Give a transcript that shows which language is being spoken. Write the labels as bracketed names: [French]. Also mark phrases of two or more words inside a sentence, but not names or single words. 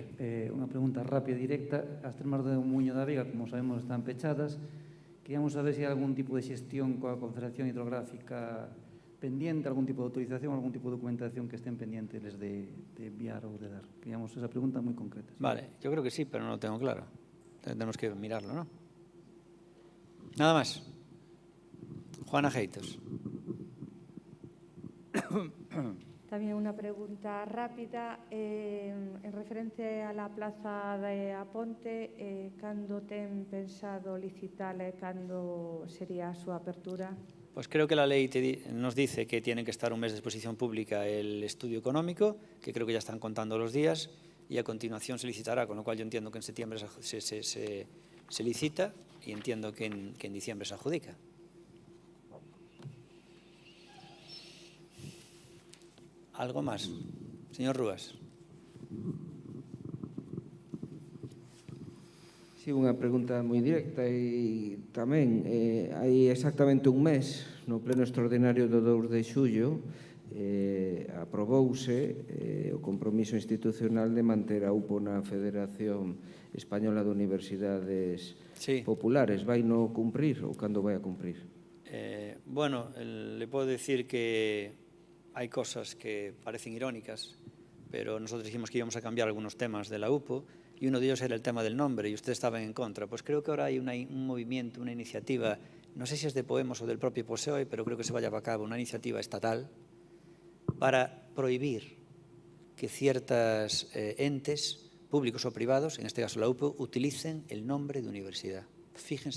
[Galician] Unha pregunta rápida e directa. As termas do Muño da Vega, como sabemos, están pechadas. Queríamos saber se hai algún tipo de xestión coa Confederación Hidrográfica pendiente, algún tipo de autorización, algún tipo de documentación que estén pendientes de enviar ou de dar. Queríamos esa pregunta moi concreta. Vale, [Spanish] yo creo que sí, pero no lo tengo claro. Tenemos que mirarlo, ¿no? Nada más. Juana Geitos. También una pregunta rápida en referencia a la plaza de Aponte, [Galician] ¿cando ten pensado licitala e cando sería a súa apertura? [Spanish] Pues creo que la ley nos dice que tiene que estar un mes de exposición pública el estudio económico, que creo que ya están contando los días, y a continuación se licitará, con lo cual yo entiendo que en septiembre se licita y entiendo que en diciembre se adjudica. ¿Algo más? Señor Rúas. [Galician] Sí, unha pregunta moi directa e tamén hai exactamente un mes no pleno extraordinario do 2 de xullo aprobouse o compromiso institucional de manter a UPO na Federación Española de Universidades Populares. Vai no cumprir ou cando vai a cumprir? Bueno, [Spanish] le puedo decir que hay cosas que parecen irónicas, pero nosotros dijimos que íbamos a cambiar algunos temas de la UPO y uno de ellos era el tema del nombre y ustedes estaban en contra. Pues creo que ahora hay un movimiento, una iniciativa, no sé si es de Podemos o del propio PSOE, pero creo que se vaya a cabo una iniciativa estatal para prohibir que ciertos entes públicos o privados, en este caso la UPO, utilicen el nombre de universidad.